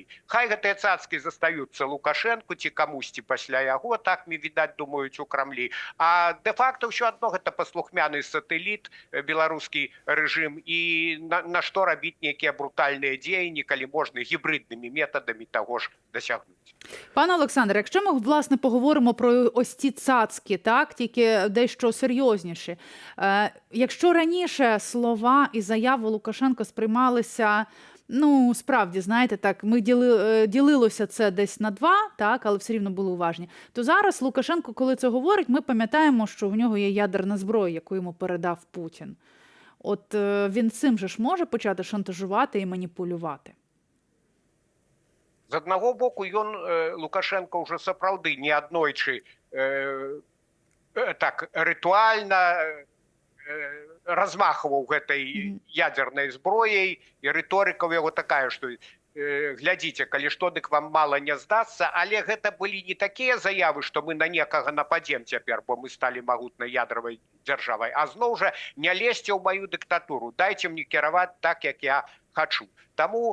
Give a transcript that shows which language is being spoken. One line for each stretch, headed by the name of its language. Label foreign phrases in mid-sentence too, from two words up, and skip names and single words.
Belarusian: Хай гэтыя цацкі застаюцца Лукашэнку ці камусьці пасля яго, так мне відаць думаюць у Крамлі. А дэ-факта ўсё адно гэта паслухмяны сатэліт, беларускі рэжым, і на што рабіць нейкія брутальныя дзеянні, калі можна гібриднымі метадамі таго ж дасягнуць.
Ukrainian: Пане Олександре, якщо ми, власне, поговоримо про ось ці цацки, так, тільки дещо серйозніші. Якщо раніше слова і заяви Лукашенка сприймалися, ну, справді, знаєте, так, ми ділилося це десь на 2, так, але все рівно були уважні, то зараз Лукашенко, коли це говорить, ми пам'ятаємо, що в нього є ядерна зброя, яку йому передав Путін. От він цим же ж може почати шантажувати і маніпулювати?
Belarusian: З аднаго боку, ён, Лукашенко, ўжо сапраўды неаднойчы так рытуальна размахваў гэтай ядернай зброяй, і рыторыка ў яго такая, што глядзіце, калі што, дык вам мала не здасца, але гэта былі не такія заявы, што мы на некага нападзем цяпер, бо мы сталі магутнай ядравай дзяржавай, а зноў жа не лезьце ў маю дыктатуру, дайце мне кіраваць так, як я хачу.